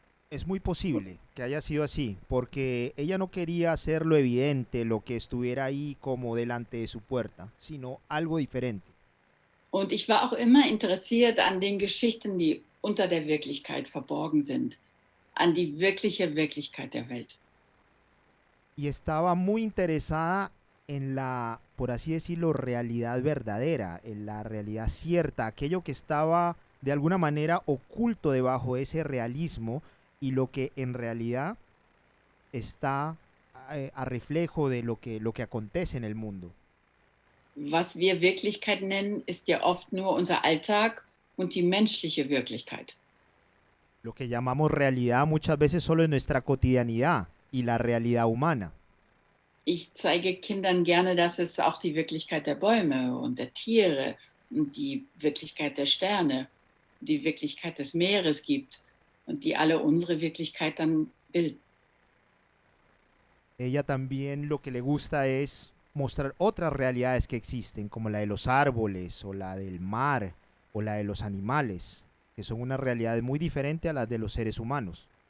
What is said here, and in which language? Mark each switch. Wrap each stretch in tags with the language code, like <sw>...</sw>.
<es>Es muy posible que haya sido así, porque ella no quería hacer lo evidente, lo que estuviera ahí como delante de su puerta, sino algo diferente.</es> <de>Und ich war auch immer interessiert an den Geschichten, die unter der Wirklichkeit verborgen sind, an die wirkliche Wirklichkeit der Welt.</de> <es>Y estaba muy interesada en por así decirlo, realidad verdadera, en la realidad cierta, aquello que estaba de alguna manera oculto debajo de ese realismo y lo que en realidad está a reflejo de lo que acontece en el mundo.</es> <de>Was wir Wirklichkeit nennen, ist ja oft nur unser Alltag und die menschliche Wirklichkeit.</de> <es>Lo que llamamos realidad muchas veces solo es nuestra cotidianidad y la realidad humana.</es> <de>Ich zeige Kindern gerne, dass es auch die Wirklichkeit der Bäume und der Tiere und die Wirklichkeit der Sterne, die Wirklichkeit des Meeres gibt und die alle unsere Wirklichkeit dann bilden.</de> <es>Ella también lo que le gusta es mostrar otras realidades que existen, como la de los árboles o la del mar o la de los animales, que son unas realidades muy diferentes a las de los seres humanos.</es>